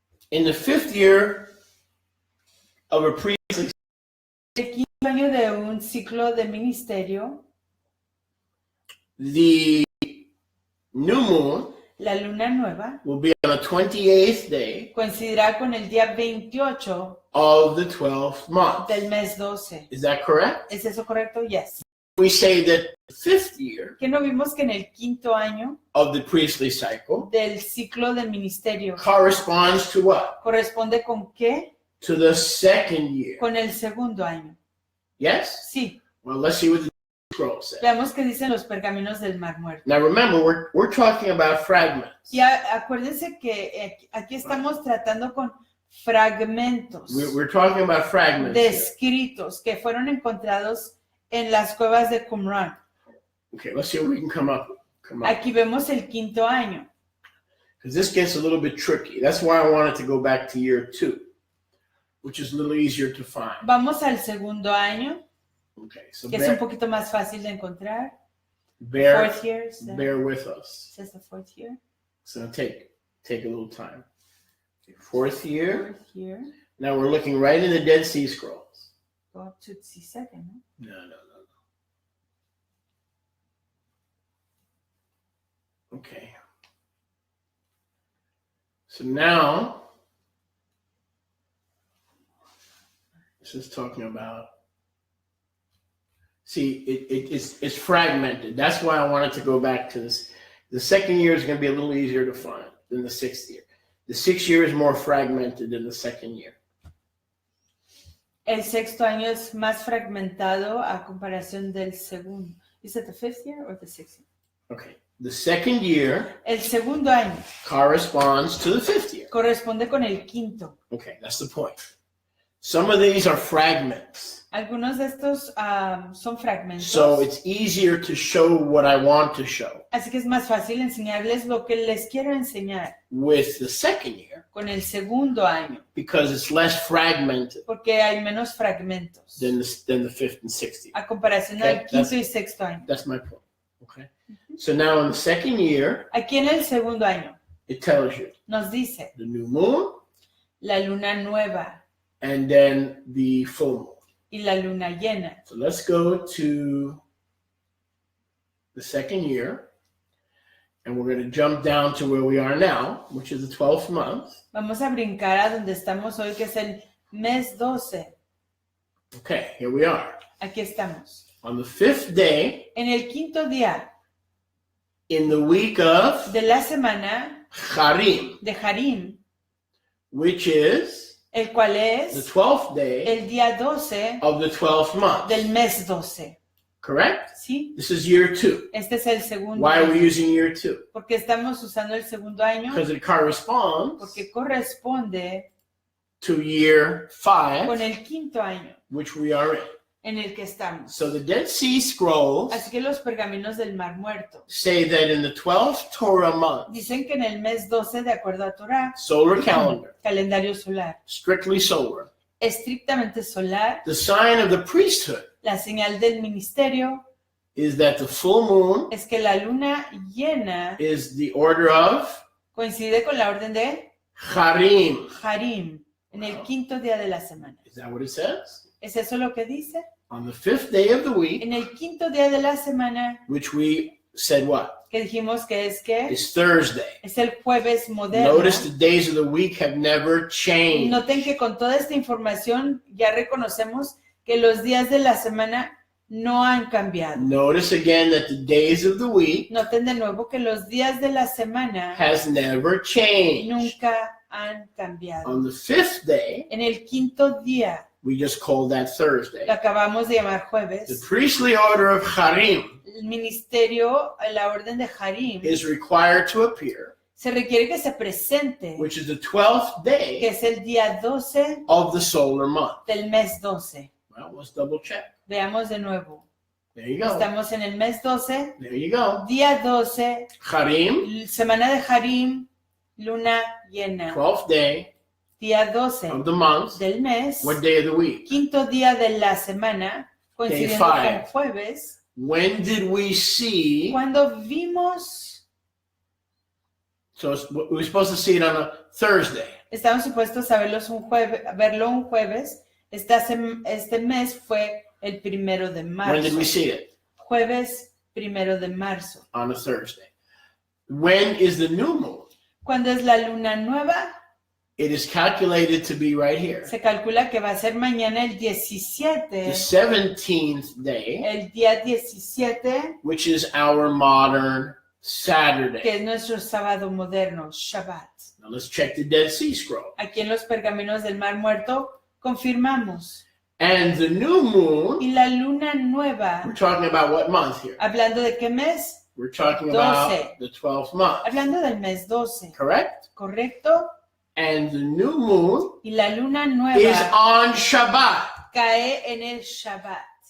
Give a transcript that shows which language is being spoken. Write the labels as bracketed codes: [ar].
[en] in the 5th year of a priestly [es] el quinto año de un ciclo de ministerio, [en] the new moon [es] la luna nueva [en] will be on the 28th day [es] coincidirá con el día 28 [en] of the 12th month. [es] del mes 12. [en] Is that correct? [es] ¿Es eso correcto? [en] Yes. We say that the 5th year [es] ¿Qué no vimos que en el quinto año [en] of the priestly cycle [es] del ciclo de ministerio [en] corresponds to what? [es] corresponde con qué? [en] To the 2nd year. [es] Con el segundo año. [en] Yes? [es] Sí. [en] Well, let's see what the scroll says. [es] Veamos qué dicen los pergaminos del Mar Muerto. [en] Now remember, we're talking about fragments. [es] Y acuérdense que aquí estamos tratando con fragmentos [en] We're talking about fragments. [es] de [en] here. [es] escritos que fueron encontrados en las cuevas de Qumran. [en] Okay, let's see what we can come up. [es] Aquí vemos el quinto año. [en] Because this gets a little bit tricky. That's why I wanted to go back to year 2, which is a little easier to find. [es] Vamos al segundo año, [en] Okay, so [es] que es un poquito más fácil de encontrar. [en] bear Fourth year. with us. Says the fourth year. It's going to take a little time. Okay, 4th year. Fourth year. Now we're looking right in the Dead Sea Scrolls. Go up to the second, no? No. Okay. So now, this is talking about, see, it's fragmented. That's why I wanted to go back to this. The 2nd year is going to be a little easier to find than the 6th year. The 6th year is more fragmented than the 2nd year. [es] El sexto año es más fragmentado a comparación del segundo. [en] Is it the 5th year or the 6th year? Okay. The 2nd year [es] El segundo año [en] corresponds to the 5th year. [es] corresponde con el quinto. [en] Okay, that's the point. Some of these are fragments. [es] Algunos de estos son fragmentos. [en] So it's easier to show what I want to show. [es] Así que es más fácil enseñarles lo que les quiero enseñar [en] With the second year, [es] con el segundo año, [en] because it's less fragmented [es] porque hay menos fragmentos [en] than the fifth and sixth year. [es] a comparación [en] Okay, [es] al quinto y sexto año. [en] That's my point. Okay. So now in the second year, [es] Aquí en el segundo año [en] it tells you [es] nos dice [en] the new moon [es] la luna nueva [en] and then the full moon. [es] y la luna llena. [en] So let's go to the second year, and we're going to jump down to where we are now, which is the 12th month. [es] Vamos a brincar a donde estamos hoy, que es el mes 12. [en] Okay, here we are. [es] Aquí estamos. [en] On the fifth day, [es] En el quinto día [en] in the week of [es] de la semana [en] Harim, [es] de Harim, [en] which is [es] el cual [en] the [es] es [en] 12th day [es] el día 12 [en] of the 12th month. [es] del mes 12. [en] Correct? [es] ¿Sí? [en] This is year 2. [es] Este es el segundo [en] Why are we [es] año. [en] using year 2? [es] ¿Por qué estamos usando el segundo año? [en] Because it corresponds [es] Porque corresponde [en] to year 5, [es] con el quinto año [en] which we are in. [es] en el que estamos. [en] So the Dead Sea Scrolls [es] Así que los pergaminos del Mar Muerto [en] say that in the 12th Torah month, [es] dicen que en el mes 12, de acuerdo a Torah, [en] solar calendar, [es] calendario solar, [en] strictly solar, [es] estrictamente solar, [en] the sign of the priesthood [es] la señal del ministerio [en] is that the full moon [es] es que la luna llena [en] is the order of [es] coincide con la orden de [en] Harim. [es] Harim, en el quinto día de la semana. [en] Is that what it says? [es] ¿Es eso lo que dice? [en] On the 5th day of the week, [es] En el quinto día de la semana, [en] which we said what? [es] que dijimos que [en] It's Thursday. [es] es el jueves moderno. [en] Notice the days of the week have never changed. [es] Noten que con toda esta información ya reconocemos que los días de la semana no han cambiado. [en] Notice again that the days of the week [es] Noten de nuevo que los días de la semana [en] has never changed. [es] nunca han cambiado. [en] On the 5th day, [es] En el quinto día, [en] we just called that Thursday. [es] lo acabamos de llamar [en] The [es] jueves, [en] priestly order of Harim [es] el ministerio, la orden de Harim, [en] is required to appear, [es] se requiere que se presente, [en] which is the 12th [es] que [en] day [es] es el día 12 [en] of the solar month. [es] del mes 12. [en] Well, let's double check. [es] Veamos de nuevo. [en] There you go. [es] Estamos en el mes 12, [en] There you go. [es] día 12, Harim, semana de Harim, luna llena. [en] 12th day [es] Día 12 [en] of the month. [es] del mes, [en] What day of the week? [es] quinto día de la semana, coincidiendo con [en] five. [es] jueves, [en] When did we see? [es] cuando vimos, [en] So we're supposed to see it on a Thursday. [es] estamos supuestos a verlo un jueves. Este mes fue el 1 de [en] When did we [es] marzo. [en] see it? [es] Jueves 1 de marzo. [en] On a Thursday. When is the new moon? [es] Cuando es la luna nueva, [en] It is calculated to be right here. [es] se calcula que va a ser mañana el [en] The [es] 17, [en] 17th day, [es] el día 17, [en] which is our modern [es] que [en] Saturday. [es] es nuestro sábado moderno, Shabbats. [en] Now let's check the Dead Sea Scroll. [es] Aquí en los pergaminos del Mar Muerto confirmamos. [en] And the new moon, [es] Y la luna nueva, [en] we're talking about what month here? [es] ¿hablando de qué mes? [en] We're talking about 12. the 12th month, [es] Hablando del mes 12, [en] correct? [es] ¿correcto? [en] And the new moon [es] Y la luna [en] is [es] nueva [en] on Shabbat. [es] cae en el Shabbat.